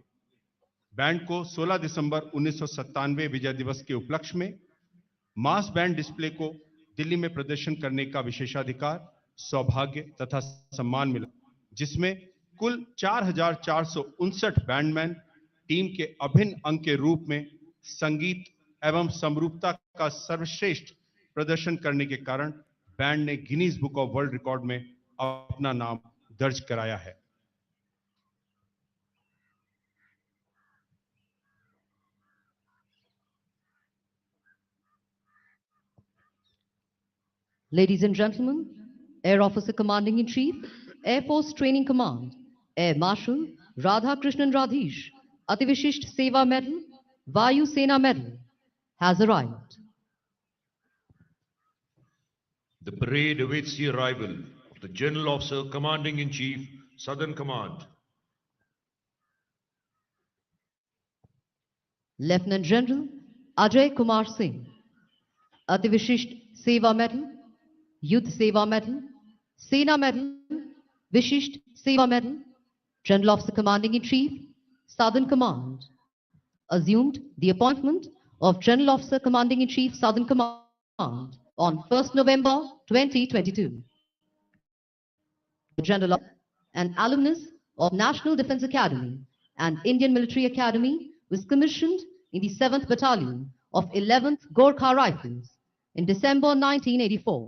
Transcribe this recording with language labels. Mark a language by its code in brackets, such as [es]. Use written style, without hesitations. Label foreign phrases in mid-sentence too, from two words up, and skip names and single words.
[hi] बैंड को 16 दिसंबर 1997 विजय दिवस के उपलक्ष्य में [en] mass band display [hi] को दिल्ली में प्रदर्शन करने का विशेषाधिकार, सौभाग्य तथा सम्मान मिला, जिसमें कुल 4,459 [en] bandman team [hi] के अभिन्न अंग के रूप में संगीत एवं समरूपता का सर्वश्रेष्ठ प्रदर्शन करने के कारण बैंड ने गिनीज बुक ऑफ वर्ल्ड रिकॉर्ड में अपना नाम दर्ज कराया है। [en] Ladies and gentlemen, Air Officer Commanding in Chief, Air Force Training Command, Air Marshal Radha Krishnan Radhish, Ativishisht Seva Medal, Vayu Sena Medal has arrived. The parade awaits the arrival of the General Officer Commanding in Chief, Southern Command. Lieutenant General Ajay Kumar Singh, Ativishisht Seva Medal, Yuddha Seva Medal, Sena Medal, Vishisht Seva Medal, General Officer Commanding in Chief, Southern Command, assumed the appointment of General Officer Commanding in Chief, Southern Command on 1st November 2022. The General Officer, an alumnus of National Defence Academy and Indian Military Academy, was commissioned in the 7th Battalion of 11th Gorkha Rifles in December 1984.